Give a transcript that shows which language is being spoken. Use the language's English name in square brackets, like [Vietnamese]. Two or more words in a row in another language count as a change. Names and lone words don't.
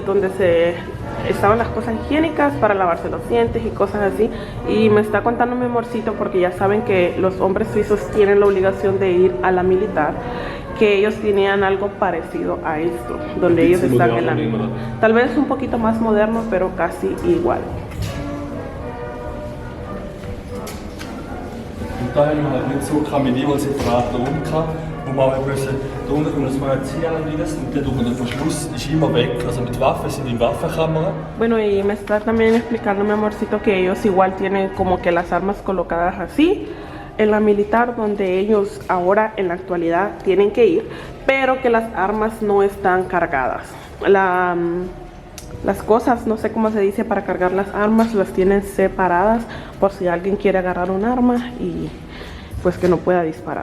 [Spanish] donde estaban las cosas higiénicas para lavarse los dientes y cosas así. Y me está contando mi amorcito, porque ya saben que los hombres suizos tienen la obligación de ir a la militar, que ellos tenían algo parecido a esto, donde ellos están en la misma. Tal vez un poquito más moderno, pero casi igual. [German] Und da haben wir halt nicht so mit jeweils separaten Raum gehabt, wo man auch müssen, da unten kommt das Magazin rein und dann durch den Verschluss ist immer weg. Also mit Waffen sind in Waffenkammern. [Spanish] Bueno, y me está también explicando mi amorcito que ellos igual tienen como que las armas colocadas así en la militar, donde ellos ahora en la actualidad tienen que ir, pero que las armas no están cargadas. Las cosas, no sé cómo se dice para cargar las armas, las tienen separadas por si alguien quiere agarrar un arma y pues que no pueda disparar.